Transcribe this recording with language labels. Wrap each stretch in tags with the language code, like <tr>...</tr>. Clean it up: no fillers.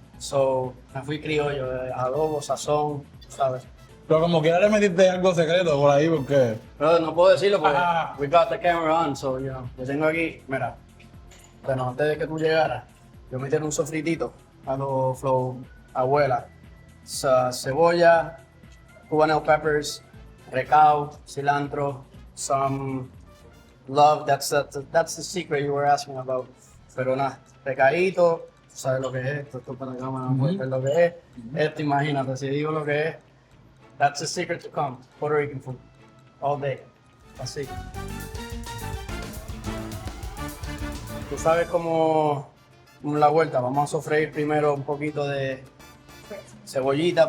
<es>So me fui criollo, adobo, sazón, ¿sabes? Pero como quiera le metiste algo secreto por ahí, porque. Pero no puedo decirlo porque Ah.</es> <en>we got the camera on, so you know,</en> <es>yo tengo aquí, mira. Bueno, antes de que tú llegaras, yo metí un sofritito a los flow abuela.</es> <en>Cebolla, Cubanelle peppers, recao, cilantro, some love, that's the secret you were asking about.</en> <es>Pero nada, recadito, tú sabes lo que es esto para la cámara, no puedes ver lo que es. Esto, imagínate, si digo lo que es,</es> <en>that's the secret to come, Puerto Rican food, all day,</en> <es>así. Tú sabes cómo la vuelta, vamos a sofreír primero un poquito de cebollita,</es>